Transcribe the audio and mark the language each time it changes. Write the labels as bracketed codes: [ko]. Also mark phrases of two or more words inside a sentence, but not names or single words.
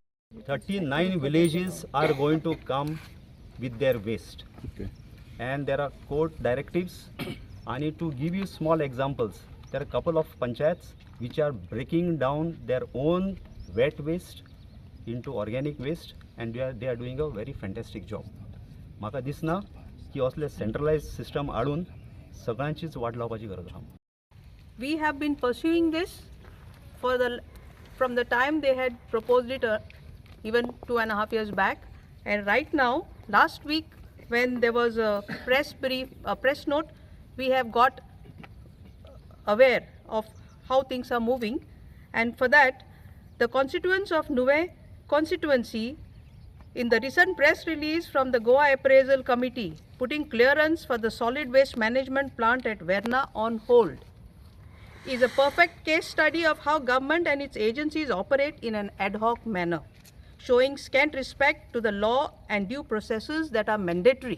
[en] 39 villages are going to come with their waste. Okay. And there are court directives. I need to give you small examples. There are a couple of panchayats which are breaking down their own wet waste into organic waste, and they are doing a very fantastic job. [kok] म्हाका दिसना की असले [en] centralized system [kok] हाडून सगळ्यांचीच वाट लावपाची गरज आसा. [en] We have been pursuing this from the time they had proposed it even 2.5 years back, and right now, last week when there was a press note, we have got aware of how things are moving, and for that the constituents of Nuve constituency, in the recent press release from the Goa Appraisal Committee putting clearance for the solid waste management plant at Verna on hold, is a perfect case study of how government and its agencies operate in an ad hoc manner, showing scant respect to the law and due processes that are mandatory.